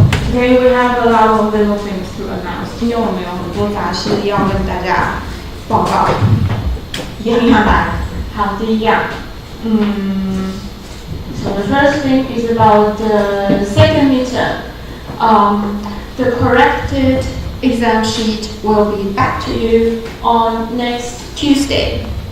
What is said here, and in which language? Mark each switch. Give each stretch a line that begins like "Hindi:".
English: Today we have a lot of little things to announce.
Chinese: 今天我们有很多杂事要跟大家报告。一样一样来。好，第一样，
English: So the first thing is about the second midterm. The corrected exam sheet will be back to you on next Tuesday.